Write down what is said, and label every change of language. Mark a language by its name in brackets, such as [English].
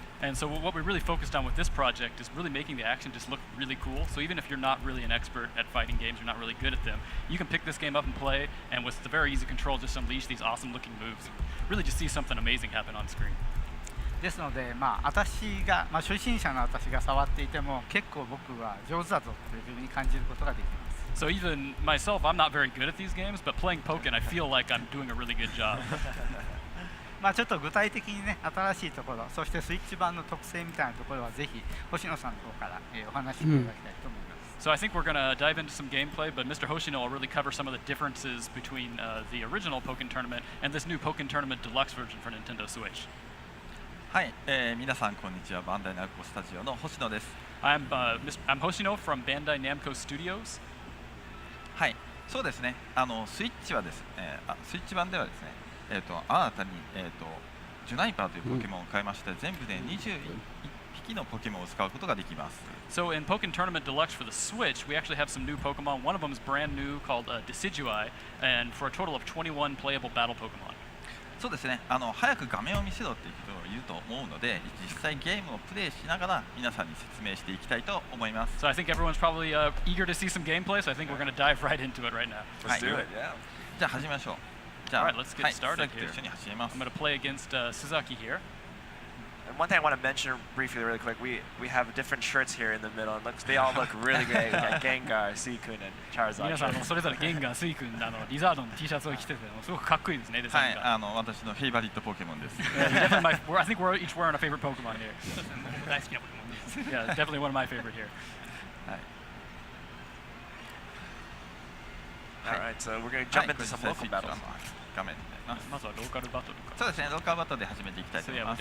[English] And so what we really focused on with this project is really making the action just look really cool. So even if you're not really an expert at fighting games, you're not really good at them, you can pick this game up and play, and with the very easy control, just unleash these awesome looking moves and really just see something amazing happen on screen. [Japanese] ですので、私が、初心者の私が触っていても結構僕は上手だぞというふうに感じることができます。 [English] So even myself, I'm not very good at these games, but playing Pokkén, I feel like I'm doing a really good job. [Japanese] ちょっと具体的にね、新しいところ、そしてスイッチ版の特性みたいなところはぜひ星野さんの方からお話しいただきたいと思います。 [English] So I think we're going to dive into some gameplay, but Mr. Hoshino will really cover some of the differences between the original Pokkén Tournament and this new Pokkén Tournament Deluxe version for Nintendo Switch. [Japanese] はい、皆さんこんにちは。バンダイナムコスタジオの星野です。 [English] I'm Hoshino from Bandai Namco Studios. [Japanese] はい、そうですね。スイッチはですね、スイッチ版ではですね、新たにジュナイパーというポケモンを変えまして、全部で21匹のポケモンを使うことができます。 [English] So in Pokkén Tournament Deluxe for the Switch, we actually have some new Pokemon. One of them is brand new called Decidueye, and for a total of 21 playable battle Pokemon. [Japanese] そうですね。早く画面を見せろっていう人がいると思うので、実際ゲームをプレイしながら皆さんに説明していきたいと思います。 [English] So I think everyone's probably eager to see some gameplay, so I think we're going to dive right into it right now. Let's do it, yeah. [Japanese] じゃあ始めましょう。じゃあ、 [English] Alright, let's get started here. [Japanese] 一緒に走ります。 [English] I'm going to play against Suzaki here. And one thing I want to mention briefly, really quick, we have different shirts here in the middle, and they all look really great. We got Gengar, Suicune, and Charizard. [Japanese] 皆さんそれぞれゲンガー、スイ君、リザードの T シャツを着てて、すごくかっこいいですね。はい、私のフェイバリットポケモンです。 [English] I think we're each wearing a favorite Pokemon here. [Japanese] 大好きなポケモンです。 [English] Yeah, definitely one of my favorite here. Alright, so we're going to jump into some local battles. [Japanese] 画面まずはローカルバトルか。そうですね、ローカルバトルで始めていきたいと思います。